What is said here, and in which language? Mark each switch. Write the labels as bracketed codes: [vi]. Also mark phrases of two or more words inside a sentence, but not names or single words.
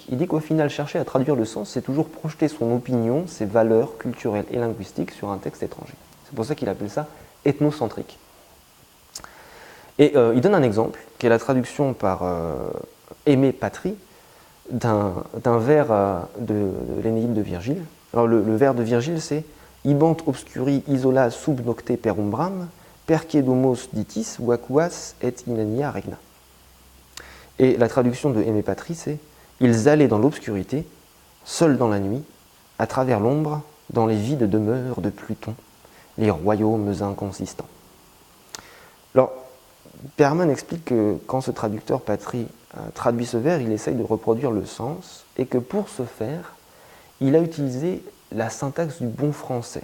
[fr] Il dit qu'au final, chercher à traduire le sens, c'est toujours projeter son opinion, ses valeurs culturelles et linguistiques sur un texte étranger. C'est pour ça qu'il appelle ça ethnocentrique. Et il donne un exemple, qui est la traduction par Aimé Patry d'un vers de l'Énéide de Virgile. [la] Alors le vers de Virgile, c'est « Ibant obscuri isola sub nocte per umbram, perque domos ditis vacuas et inania regna ». [fr] Et la traduction de Aimé Patry, c'est Ils allaient dans l'obscurité, seuls dans la nuit, à travers l'ombre, dans les vides demeures de Pluton, les royaumes inconsistants. Alors, Berman explique que quand ce traducteur Patry traduit ce vers, il essaye de reproduire le sens, et que pour ce faire, il a utilisé la syntaxe du bon français.